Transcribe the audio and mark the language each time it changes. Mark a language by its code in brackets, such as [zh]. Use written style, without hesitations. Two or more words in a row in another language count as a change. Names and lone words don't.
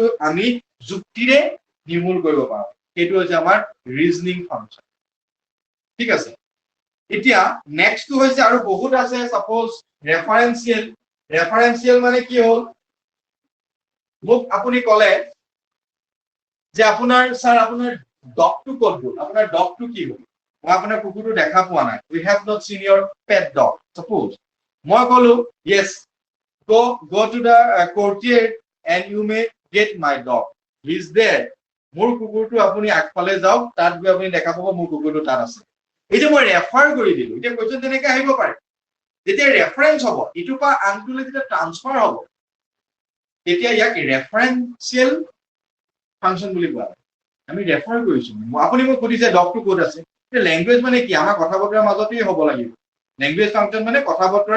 [as] আমি যুক্তিৰে নিমূল কৰিব পাৰোঁ সেইটো হৈছে আমাৰ [en] reasoning function [as] ঠিক আছে এতিয়া নেক্সটটো হৈছে আৰু বহুত আছে সাপোজ ৰেফাৰেন্সিয়েল মানে কি হ'ল মোক আপুনি ক'লে যে আপোনাৰ স্যাৰ আপোনাৰ ডগটো ক'ত গ'ল আপোনাৰ ডগটো কি হ'ল মই আপোনাৰ কুকুৰটো দেখা পোৱা নাই [en] we have not seen your pet dog suppose [as] মই ক'লো [en] yes go to the courtyard and you may get my dog he is there [as] মোৰ কুকুৰটো আপুনি আগফালে যাওক তাত গৈ আপুনি দেখা পাব মোৰ কুকুৰটো তাত আছে এই যে মই ৰেফাৰ কৰি দিলো এতিয়া কোৱেশ্চন তেনেকৈ আহিব পাৰে যেতিয়া ৰেফাৰেন্স হ'ব ইটো পা আনটোলৈ যেতিয়া ট্ৰান্সফাৰ হ'ব তেতিয়া ইয়াক [en] referential function [as] বুলি কোৱা হয় আমি ৰেফাৰ কৰিছো আপুনি মোক সুধিছে ডগটো ক'ত আছে এই ল্যাঙ্গুৱেজ মানে কি আমাৰ কথা বতৰাৰ মাজতেই হ'ব লাগিব [en] language function [as] মানে কথা বতৰা